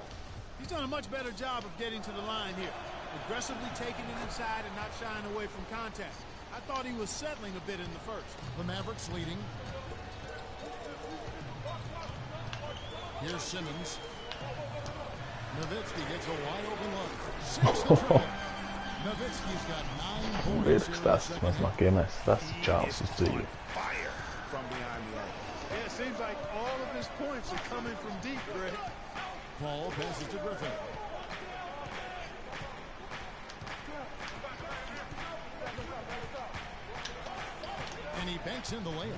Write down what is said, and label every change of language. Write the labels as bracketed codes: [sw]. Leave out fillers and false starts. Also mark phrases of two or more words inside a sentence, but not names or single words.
[en] He's done a much better job of getting to the line here. Aggressively taking it inside and not shying away from contact. I thought he was settling a bit in the first. The Mavericks leading. Here's Simmons. Nowitzki gets a wide open look. Nowitzki's got 9 points. [lv] Liekas, tas mazākais, tas Čāls uz dzīvi. [en] Fire from behind the arc. Yeah, it seems like all of his points are coming from deep, Greg. Paul passes to Griffin. And he banks in the layup.